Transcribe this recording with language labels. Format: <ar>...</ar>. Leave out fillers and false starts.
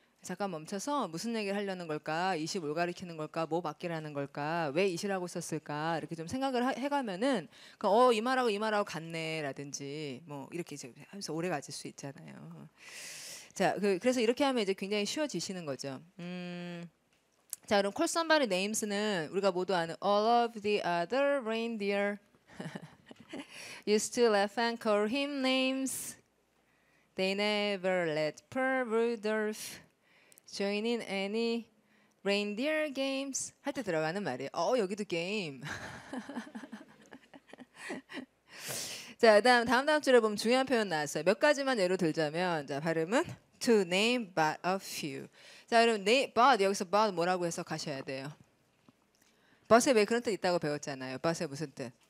<ko>잠깐 멈춰서 무슨 얘기를 하려는 걸까? 이시 뭘 가리키는 걸까? 뭐 밖이라는 걸까? 왜 이시라고 썼을까? 이렇게 좀 생각을 해가면은 이 말하고 같네라든지 뭐 이렇게 이제 하면서 오래 가질 수 있잖아요. 자, 그래서 이렇게 하면 이제 굉장히 쉬워지시는 거죠. 자, 그럼</ko> <en>call somebody names는 우리가 모두 아는 all of the other reindeer used to laugh and call him names. They never let poor Rudolph join in any reindeer games.</en> <ko>할 때 들어가는 말이에요. 여기도 게임. 자, 다음 줄에 보면 중요한 표현 나왔어요. 몇 가지만 예로 들자면, 자, 발음은</ko> <en>to name but a few.</en> <ko>자, 그럼 but 여기서 but 뭐라고 해석하셔야 돼요? but에 왜 그런 뜻 있다고 배웠잖아요. but에 무슨 뜻?</ko>